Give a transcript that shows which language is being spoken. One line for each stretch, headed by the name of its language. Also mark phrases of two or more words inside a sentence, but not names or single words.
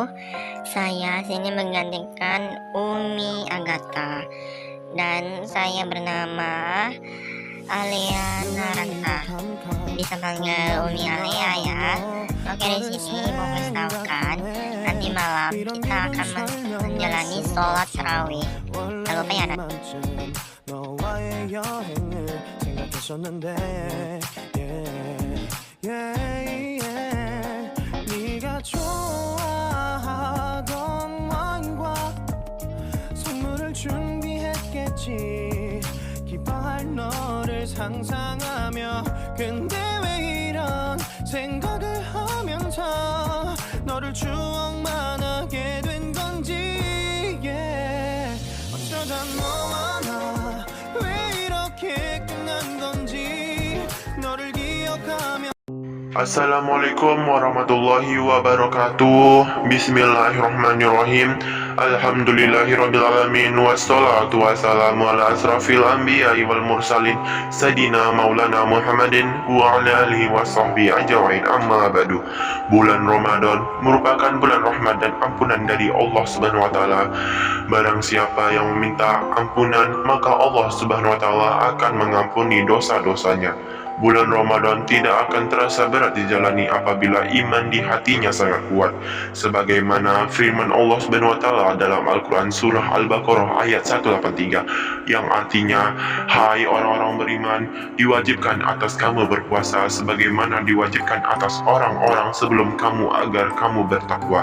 Indonesian: Saya sini menggantikan Umi Agatha dan saya bernama Alia Naranta. Bisa panggil Umi Alia ya. Oke, di sini mau kasih tahukan nanti malam kita akan menjalani sholat tarawih. Jangan lupa ya.
Korean: 네가 좋아하던 와인과 선물을 준비했겠지. 기뻐할 너를 상상하며 근데 왜 이런 생각을 하면서 너를 추억만 하게 된 건지. 어쩌다 너와 나 왜 이렇게 끝난 건지 너를 기억하며.
Arabic: السلام عليكم ورحمة الله وبركاته. بسم الله الرحمن الرحيم. الحمد لله رب العالمين. والصلاة والسلام على أشرف الأنبياء والمرسلين سيدنا مولانا محمد وعلى آله وصحبه أجمعين، أما بعد.
Indonesian: Bulan Ramadan merupakan bulan rahmat dan ampunan dari Allah
Arabic: سبحانه وتعالى.
Indonesian: Barang siapa yang meminta ampunan, maka Allah
Arabic: سبحانه وتعالى
Indonesian: akan mengampuni dosa-dosanya. Bulan Ramadan tidak akan terasa berat dijalani apabila iman di hatinya sangat kuat, sebagaimana firman Allah
Arabic: سبحانه وتعالى
Indonesian: dalam Al-Qur'an surah Al-Baqarah ayat 183 yang artinya, hai orang-orang beriman, diwajibkan atas kamu berpuasa sebagaimana diwajibkan atas orang-orang sebelum kamu agar kamu bertakwa.